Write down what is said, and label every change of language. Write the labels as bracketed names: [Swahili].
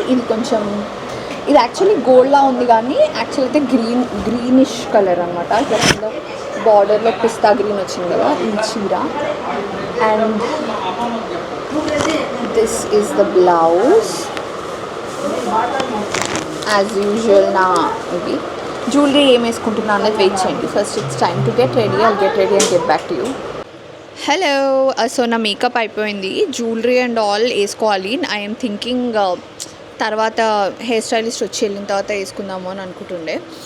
[Telugu] ఇది కొంచెం, ఇది యాక్చువల్లీ గోల్డ్లా ఉంది కానీ యాక్చువల్ అయితే గ్రీనిష్ కలర్ అనమాట. ఇట్లా బార్డర్లో పిస్తా గ్రీన్ వచ్చింది కదా ఈ చీర. [English] And this is the blouse as usual. [Telugu] నా ఇది జ్యువెలరీ ఏం వేసుకుంటున్నా అన్నది వెయిట్ చేయండి. [English] First it's time to get ready. I'll get ready and get back to you. Hello, so [Telugu] నా మేకప్ అయిపోయింది. జ్యువెలరీ అండ్ ఆల్ వేసుకోవాలి. [English] I'm thinking [Telugu] తర్వాత హెయిర్ స్టైలిస్ట్ వచ్చి వెళ్ళిన తర్వాత వేసుకుందాము అని అనుకుంటుండే.